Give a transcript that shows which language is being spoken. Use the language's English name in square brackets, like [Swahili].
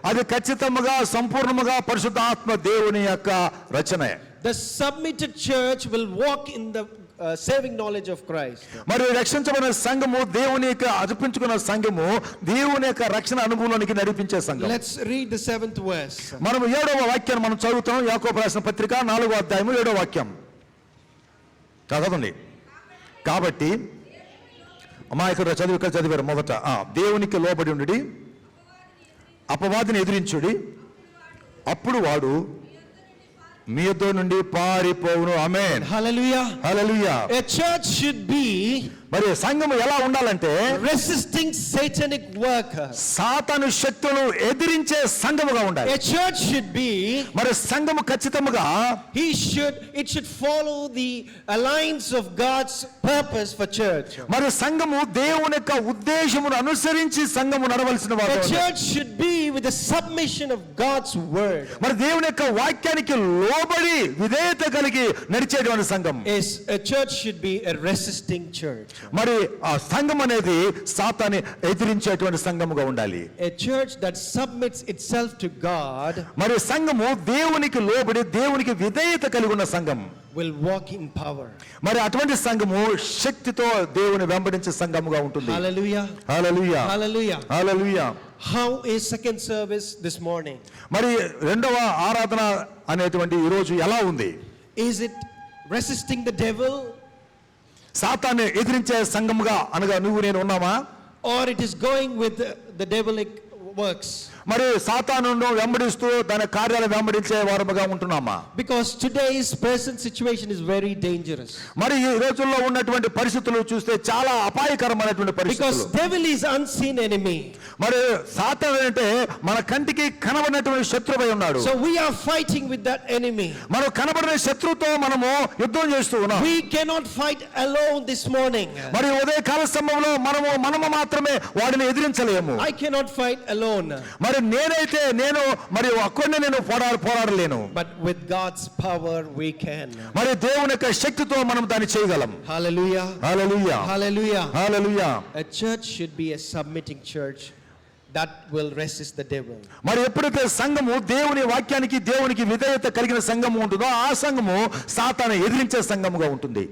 [Telugu] అది ఖచ్చితంగా సంపూర్ణముగా పరిశుద్ధాత్మ దేవుని యొక్క రచనే. [English] The submitted church will walk in the saving knowledge of Christ. [Telugu] మరి రక్షించబడిన సంఘము దేవుని యొక్క అర్పించుకున్న సంఘము దేవుని యొక్క రక్షణ అనుభవంలోనికి నడిపించే సంఘం. [English] Let's read the 7th verse. [Telugu] మనం 7వ వాక్యాన్ని మనం చదువుతాం. యాకోబు రాసిన పత్రిక 4వ అధ్యాయము 7వ వాక్యం చదవండి. కాబట్టి మా ఇక్కడ చదివారు మొదట దేవునికి లోబడి ఉండి అపవాదిని ఎదిరించుడి, అప్పుడు వాడు మీ యొద్ద నుండి పారిపోవును. ఆమేన్. [English] Hallelujah. [Telugu] Hallelujah. [English] A church should be [Telugu] మరి సంఘము ఎలా ఉండాలంటే [English] resisting satanic work. [Telugu] సాతాను శక్తులను ఎదిరించే సంఘముగా ఉండాలి. [English] A church should be, [Telugu] మరి సంఘము ఖచ్చితంగా [English] it should follow the alliance of God's purpose for church. [Telugu] మరి సంఘము దేవుని యొక్క ఉద్దేశమును అనుసరించి సంఘము నడవలసిన వారు. [English] A church should be with the submission of God's word. [Telugu] మరి దేవుని యొక్క వాక్యానికి లోబడి విధేయత కలిగి నడిచేటువంటి సంఘం. [English] A church should be a resisting church. [Telugu] మరి ఆ సంఘం అనేది సాతాన్ని ఎదిరించేటువంటి సంఘముగా ఉండాలి. [English] A church that submits itself to God, [Telugu] మరి సంఘము దేవునికి లోబడి దేవునికి విధేయత కలిగి ఉన్న సంఘం [English] will walk in power. [Telugu] మరి అటువంటి సంఘము శక్తితో దేవుని వెంబడించే సంఘముగా ఉంటుంది. [English] Hallelujah. [Telugu] Hallelujah. [English] Hallelujah. [Telugu] Hallelujah. [English] How is second service this morning? [Telugu] మరి రెండవ ఆరాధన అనేటువంటి ఈ రోజు ఎలా ఉంది? [English] Is it resisting the devil, [Telugu] సాతాన్ని ఎదిరించే సంఘముగా అనగా నువ్వు నేను ఉన్నామా? [English] or it is going with the devilic works? [Telugu] మరి సాతానును వెంబడిస్తూ దాని కార్యాలను వెంబడించే వారముగా ఉంటున్నామా? [English] Because today's present situation is very dangerous. [Telugu] మరి ఈ రోజుల్లో ఉన్నటువంటి పరిస్థితులు చూస్తే చాలా అపాయకరమైనటువంటి [English] Because [Telugu] పరిస్థితులు. [English] devil is unseen enemy. [Telugu] మరి సాతాను అంటే మన కంటికి కనబడినటువంటి శత్రువై ఉన్నాడు. [English] So we are fighting with that enemy. [Telugu] మనం కనబడిన శత్రువుతో మనము యుద్ధం చేస్తూ ఉన్నాం. [English] We cannot fight alone this morning. [Telugu] మరి ఉదయ కాల సమయంలో మనము మాత్రమే వాడిని ఎదిరించలేము. [English] I cannot fight alone. [Telugu] మరి నేను మరి ఒక్కడినే నేను పోరాడలేను. [English] But with God's power we can. [Telugu] మరి దేవుని యొక్క శక్తితో మనం దాన్ని చేయగలం. [English] Hallelujah. [Telugu] Hallelujah. [English] Hallelujah. [Telugu] Hallelujah. [English] A church should be a submitting church that will resist the devil. [Telugu] మరి ఎప్పుడైతే సంఘము దేవుని వాక్యానికి దేవునికి విధేయత కలిగిన సంఘము ఉంటుందో ఆ సంఘము సాతాను ఎదిరించే సంఘముగా ఉంటుంది.